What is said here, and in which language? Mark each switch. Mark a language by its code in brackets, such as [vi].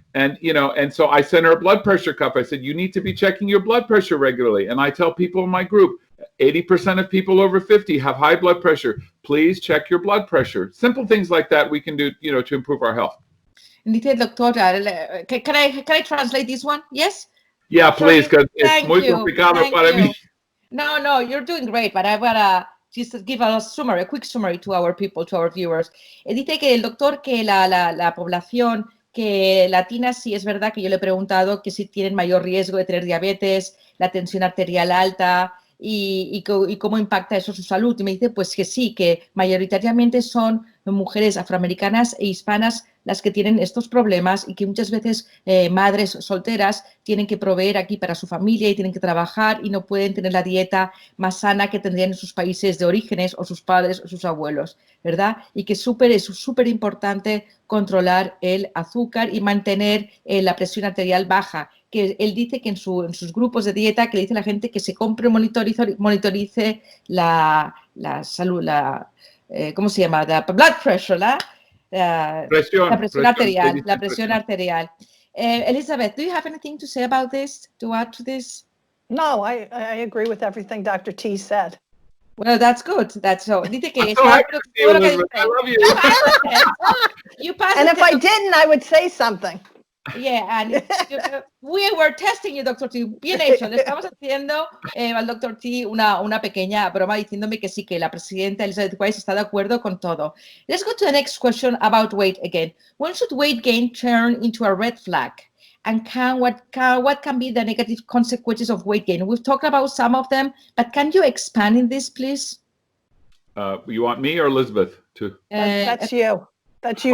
[en] And, and so I sent her a blood pressure cuff. I said, you need to be checking your blood pressure regularly. And I tell people in my group, 80% of people over 50 have high blood pressure. Please check your blood pressure. Simple things like that we can do, to improve our health. [es] Dice doctora, [en] can I translate this one? Yes? Yeah, please, because it's [es] muy complicado para mí. [en] No, you're doing great, but I gotta just give a summary, a quick summary to our people, to our viewers. [es] Dice que el doctor que la población que latina, sí es verdad que yo le he preguntado que si tienen mayor riesgo de tener diabetes, la tensión arterial alta y cómo impacta eso su salud. Y me dice pues que sí, que mayoritariamente son mujeres afroamericanas e hispanas las que tienen estos problemas y que muchas veces madres solteras tienen que proveer aquí para su familia y tienen que trabajar y no pueden tener la dieta más sana que tendrían en sus países de orígenes o sus padres o sus abuelos, ¿verdad? Y que es súper importante controlar el azúcar y mantener la presión arterial baja. Que él dice que en sus grupos de dieta, que le dice a la gente que se compre, monitorice la salud, ¿cómo se llama? [en] The blood pressure, [es] ¿la? La presión arterial. [en] Elizabeth, do you have anything to say about this, to add to this? No, I agree with everything Dr. T said. Well, that's good. That's so. [es] Dice que [en] I love you. You passed and if I didn't, I would say something. Yeah, and we were testing you, Dr. T. [es] Bien hecho. Le estamos haciendo al Dr. T una pequeña broma diciéndome que sí, que la presidenta Elizabeth Weiss está de acuerdo con todo. [en] Let's go to the next question about weight again. When should weight gain turn into a red flag? And what can be the negative consequences of weight gain? We've talked about some of them, but can you expand in this, please? You want me or Elizabeth too? That's you. That's you,